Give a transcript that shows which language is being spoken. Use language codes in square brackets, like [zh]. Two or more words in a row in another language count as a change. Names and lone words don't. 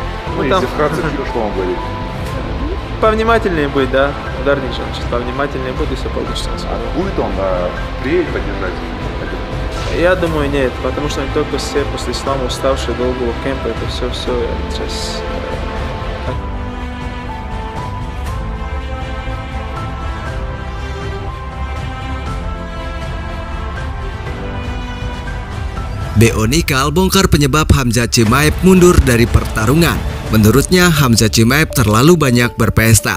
[ru] Ну, если вкратце, что он говорит? Повнимательнее быть, да. Ударник же, сейчас повнимательнее будет, если получится. А будет он приедет поддержать? Я думаю, нет, потому что они только все после ислама уставшие долгого кемпа, это все сейчас... [id] BO Nickal bongkar penyebab Khamzat Chimaev mundur dari pertarungan. Menurutnya, Khamzat Chimaev terlalu banyak berpesta.